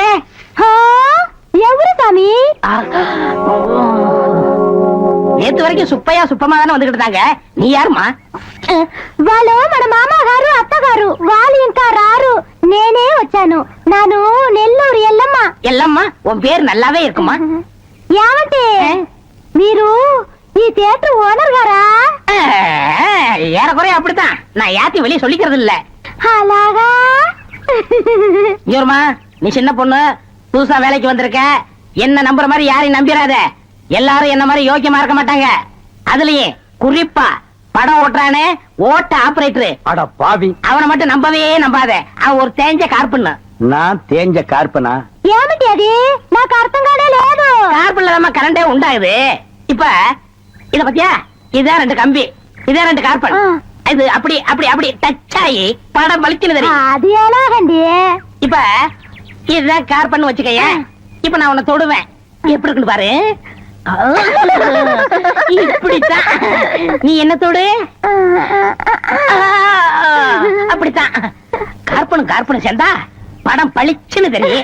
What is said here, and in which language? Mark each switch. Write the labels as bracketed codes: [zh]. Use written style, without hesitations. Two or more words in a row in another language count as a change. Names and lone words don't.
[te] ఎవరు సామి? [ta] நேத்து வரைக்கும் சுப்பையா சுப்பமா தானே வந்துகிட்டு இருந்தாங்க. நீ யாருமா? [te] వాళ్ళు మన మామగారు అత్తగారు, వాళ్ళు ఇంకా రారు, నేనే వచ్చాను. నాను నెల్లూరు ఎల్లమ్మ. [ta] எல்லம்மா உன் பேர் நல்லாவே இருக்குமா? [te] ఏమంటే మీరు ఈ థియేటర్ ఓనర్ గారా? [ta] ஏறக்குறைய அப்படித்தான். நான் யாத்தையும் வெளியே சொல்லிக்கிறது இல்ல. அழகா இங்கோருமா, நீ சின்ன பொண்ணு, புதுசா வேலைக்கு வந்திருக்க. என்ன நம்புற மாதிரி யாரையும் நம்பிராத. எல்லாரும் என்ன மாதிரி யோக்கியமா இருக்க மாட்டாங்க. அதுலயே குறிப்பா படம் ஓட்டுறானே ஓட்ட ஆபரேட்டர், அட பாவி, அவனை மட்டும் நம்பவே நம்பாத. அவன் ஒரு தேஞ்ச கார்பண்ணு. நான் தேஞ்ச கார்பனா? [te] ఏమిటి అది నాకు అర్థం కానే లేదు [ta] கார்பன்ல தான் கரண்டே உண்டாகுது. இப்ப இத பத்தியா, இதான் 2 கம்பி, இதான் 2 கார்பன். இது அப்படி அப்படி அப்படி டச் ஆகி படம் பளிச்சுன்னு தெரியும். [te] అది ఎలాగండి [ta] இப்ப இதுதான் கார்பன் வச்சுக்கய. இப்ப நான் உன்னை தொடுவேன், எப்படி இருக்குன்னு பாரு. இப்படித்தான் நீ என்ன தொடு, அப்படித்தான். கார்பனும் கார்பனும் சேர்ந்தா படம் பளிச்சுன்னு தெரியும்.